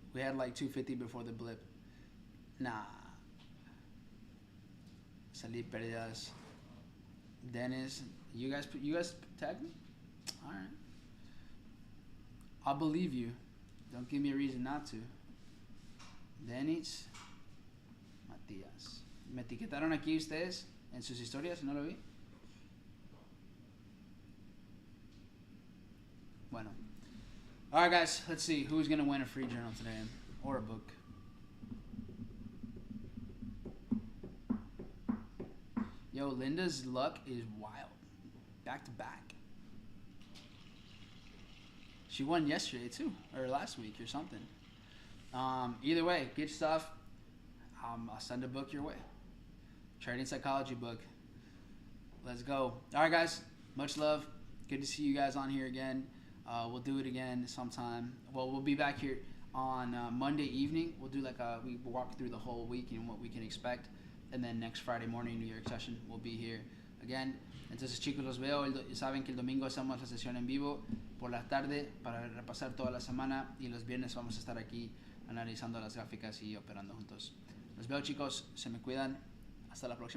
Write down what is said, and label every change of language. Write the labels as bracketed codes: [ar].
[en] We had like 250 before the blip. Nah. [es] Salí perdidas. [en] Dennis, you guys tagged me? Alright. I'll believe you. Don't give me a reason not to. Dennis, Matías. [es] Me etiquetaron aquí ustedes en sus historias, ¿no lo vi? Bueno. [en] Alright guys, let's see who's gonna win a free journal today or a book. Yo, Linda's luck is wild. Back to back. She won yesterday too, or last week or something. Either way, good stuff. I'll send a book your way. Trading psychology book. Let's go. All right, guys. Much love. Good to see you guys on here again. We'll do it again sometime. Well, we'll be back here on Monday evening. We'll do we walk through the whole week and what we can expect. And then next Friday morning, New York session, we'll be here again. [es] Entonces, chicos, los veo. Saben que el domingo hacemos la sesión en vivo por la tarde para repasar toda la semana. Y los viernes vamos a estar aquí analizando las gráficas y operando juntos. Los veo, chicos. Se me cuidan. Hasta la próxima.